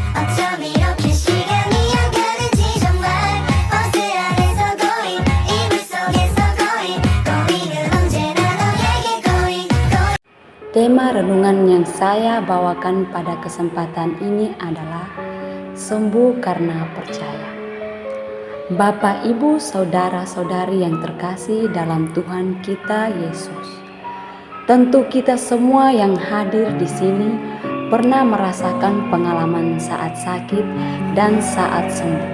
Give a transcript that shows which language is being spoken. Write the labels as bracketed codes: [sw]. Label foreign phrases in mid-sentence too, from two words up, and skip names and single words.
[ko] 어쩜 이렇게 시간이 안 가는지 정말 버스 안에서 고인 이불 속에서 고인은 언제나 너에게 고인. [id] Tema renungan yang saya bawakan pada kesempatan ini adalah sembuh karena percaya. Bapak, Ibu, saudara-saudari yang terkasih dalam Tuhan kita Yesus. Tentu kita semua yang hadir di sini pernah merasakan pengalaman saat sakit dan saat sembuh.